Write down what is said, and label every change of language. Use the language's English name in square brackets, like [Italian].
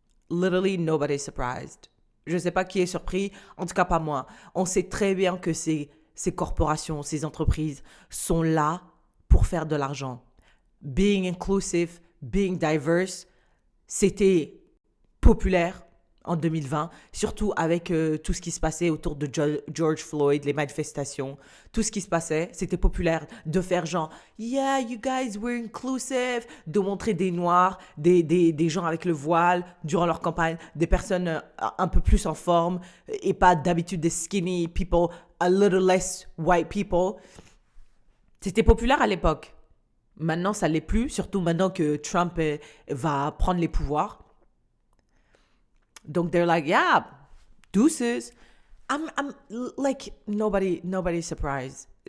[English] Literally, nobody's surprised. [French] Je ne sais pas qui est surpris, en tout cas pas moi. On sait très bien que ces corporations, ces entreprises sont là pour faire de l'argent. Being inclusive, being diverse, c'était populaire en 2020, surtout avec tout ce qui se passait autour de George Floyd, les manifestations, tout ce qui se passait, c'était populaire de faire genre « [English] Yeah, you guys were inclusive [French] », de montrer des noirs, des gens avec le voile durant leur campagne, des personnes un peu plus en forme et pas d'habitude des [English] skinny people, a little less white people. [French] C'était populaire à l'époque. Maintenant, ça ne l'est plus, surtout maintenant que Trump va prendre les pouvoirs. [English] Donc, they're like, yeah, deuces. I'm like, nobody's surprised.